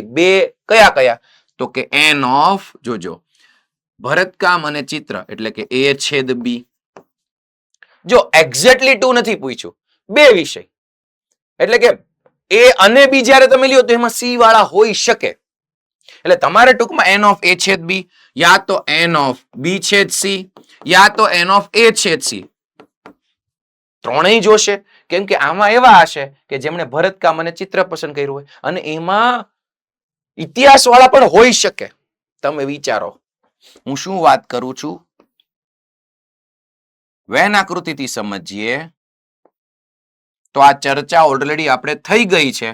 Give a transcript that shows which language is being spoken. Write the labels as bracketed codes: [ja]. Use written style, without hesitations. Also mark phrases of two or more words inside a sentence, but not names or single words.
[gu] બે કયા કયા? તો કે [en] n of, [gu] જોજો, ભરતકામ અને ચિત્ર એટલે કે A છેદ B. જો એક્ઝેક્ટલી 2 નથી પૂછ્યું, બે વિષય એટલે કે A અને B જ્યારે તમે લ્યો તો એમાં C વાળા હોઈ શકે, એટલે તમારે ટૂંકમાં [en] n of [gu] A છેદ B, યા તો [en] n of [gu] B છેદ C, યા તો [en] n of [gu] A છેદ C, ત્રણેય જોશે. કેમ કે આમાં એવા હશે કે જેમણે ભરતકામ અને ચિત્ર પસંદ કર્યું હોય, અને એમાં ઇતિહાસ વાળા પણ હોઈ શકે. તમે વિચારો હું શું વાત કરું છું. વેન આકૃતિથી સમજીએ તો આ ચર્ચા ઓલરેડી આપણે થઈ ગઈ છે.